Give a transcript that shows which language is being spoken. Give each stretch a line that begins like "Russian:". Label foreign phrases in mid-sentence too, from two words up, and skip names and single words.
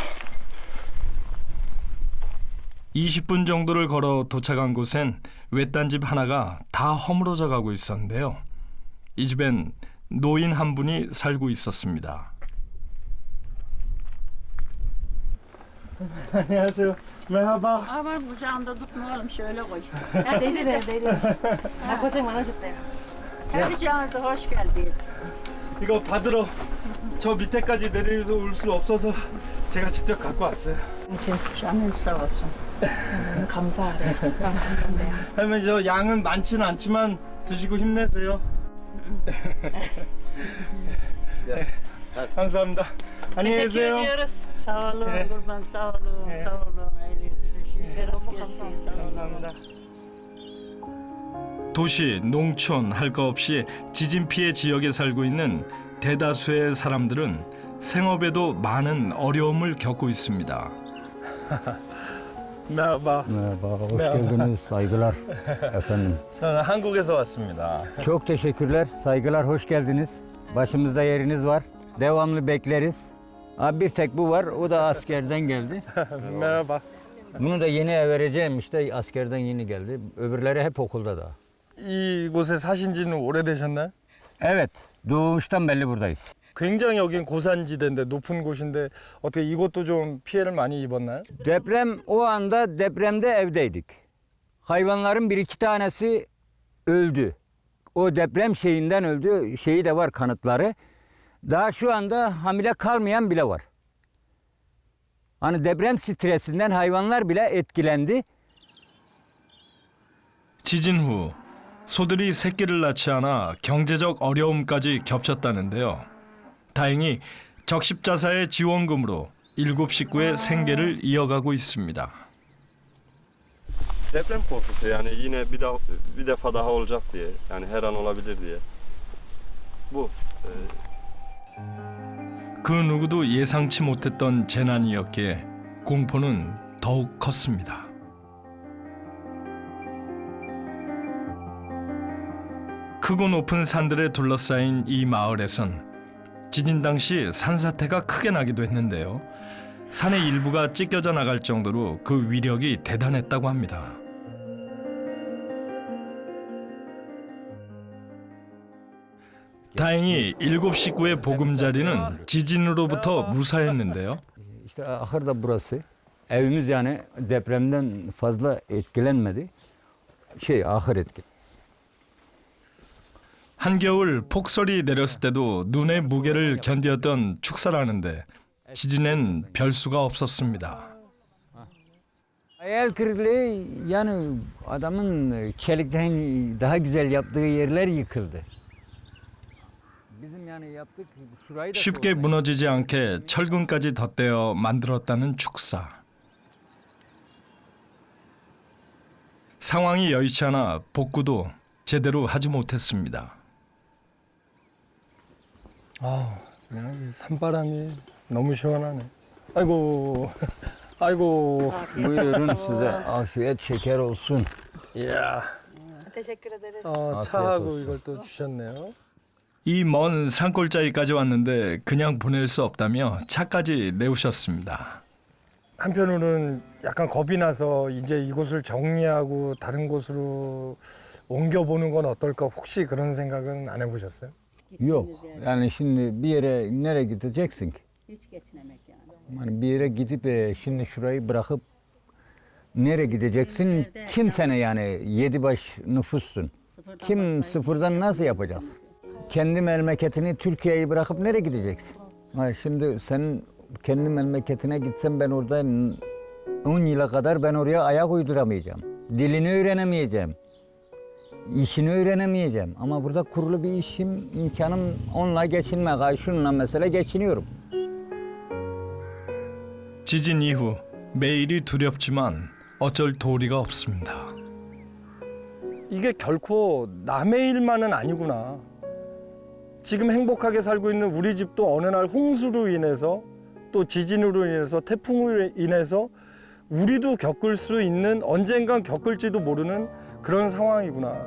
Korean: 20분 정도를 걸어 도착한 곳엔 외딴 집 하나가 다 허물어져 가고 있었는데요. 이 집엔 노인 한 분이 살고 있었습니다. 안녕하세요.
Turkish: merhaba. Ama kucağında tutmayalım şöyle koy.
Korean: 고생 많으셨대요.
Turkish: Hadi hoş geldiniz.
Korean: 이거 받으러 저 밑에까지 내려올 수 없어서 제가 직접 갖고 왔어요.
Turkish: Canın sağ olsun.
Korean: 감사하래요. 할머니 저 양은 많지는 않지만 드시고 힘내세요. 네. 감사합니다. 안녕히 계세요.
Turkish: Sağ olun kurban sağ olun sağ olun. Elinizi düşürün. Sağ olun.
Korean: 감사합니다. 도시, 농촌 할 거 없이 지진 피해 지역에 살고 있는 대다수의 사람들은 생업에도 많은 어려움을 겪고 있습니다.
Turkish: merhaba. Merhaba, hoş geldiniz. Saygılar efendim.
Korean: 저는 한국에서 왔습니다.
Turkish: Çok teşekkürler, saygılar, hoş geldiniz. Başımızda yeriniz var. Devamlı bekleriz. Abi bir tek bu var, o da askerden geldi. merhaba. Bunu da yeni vereceğim işte, askerden yeni geldi. Öbürleri hep okulda da.
Korean: 이곳에 사신 지는 오래되셨나요?
Turkish: Evet, doğuştan belli buradayız.
Korean: 굉장히 여긴 고산지대인데 높은 곳인데 어떻게 이곳도 좀 피해를 많이 입었나요?
Turkish: Deprem, o anda depremde evdeydik. Hayvanların bir iki tanesi öldü. O deprem şeyinden öldü, şeyi de var kanıtları. Daha şu anda hamile kalmayan bile var. Hani deprem stresinden hayvanlar bile etkilendi.
Korean: 지진 후 소들이 새끼를 낳지 않아 경제적 어려움까지 겹쳤다는데요. 다행히 적십자사의 지원금으로 7 식구의 생계를 이어가고 있습니다.
Turkish: Deprem korkusu yani yine bir defa daha olacak diye yani her an olabilir diye. Bu.
Korean: 그 누구도 예상치 못했던 재난이었기에 공포는 더욱 컸습니다. 크고 높은 산들에 둘러싸인 이 마을에선 지진 당시 산사태가 크게 나기도 했는데요. 산의 일부가 찢겨져 나갈 정도로 그 위력이 대단했다고 합니다. 다행히 7 식구의 보금자리는 지진으로부터 무사했는데요.
Turkish: İşte ahır da burası. Evimiz yani depremden fazla etkilenmedi. Ahır etki.
Korean: 한겨울 폭설이 내렸을 때도 눈의 무게를 견디었던 축사라는데 지진엔 별수가 없었습니다.
Turkish: Hayal kırıklığı yani adamın çelikten daha güzel yaptığı yerler yıkıldı. Bizim yani yaptık şurayı da
Korean: 쉽게 무너지지 않게 철근까지 덧대어 만들었다는 축사. 상황이 여의치 않아 복구도 제대로 하지 못했습니다. 그냥 이 산바람이 너무 시원하네. 아이고, 아이고.
Turkish: Buyurun size afiyet şeker olsun.
Korean: 이야.
Turkish: Teşekkür ederiz.
Korean: 차하고 이걸 또 주셨네요. 이 먼 산골짜기까지 왔는데 그냥 보낼 수 없다며 차까지 내오셨습니다. 한편으로는 약간 겁이 나서 이제 이곳을 정리하고 다른 곳으로 옮겨보는 건 어떨까 혹시 그런 생각은 안 해보셨어요?
Turkish: Yok. Yani şimdi bir yere nereye gideceksin ki? Hiç geçinemek yani. Yani bir yere gidip şimdi şurayı bırakıp nereye gideceksin? Kim sene yani 7 baş nüfussun. Kim sıfırdan nasıl yapacaksın? Kendi memleketini Türkiye'yi bırakıp nereye gideceksin? Ha, şimdi senin kendi memleketine gitsem ben orada 10 yıla kadar ben oraya ayak uyduramayacağım. Dilini öğrenemeyeceğim. İşini öğrenemeyeceğim. Ama burada kurulu bir işim, imkanım onunla geçinmek. Şununla mesela geçiniyorum.
Korean: 지진 이후 매일이 두렵지만 어쩔 도리가 없습니다. 이게 결코 남의 일만은 아니구나. 지금 행복하게 살고 있는 우리 집도 어느 날 홍수로 인해서 또 지진으로 인해서 태풍으로 인해서 우리도 겪을 수 있는 언젠간 겪을지도 모르는 그런 상황이구나.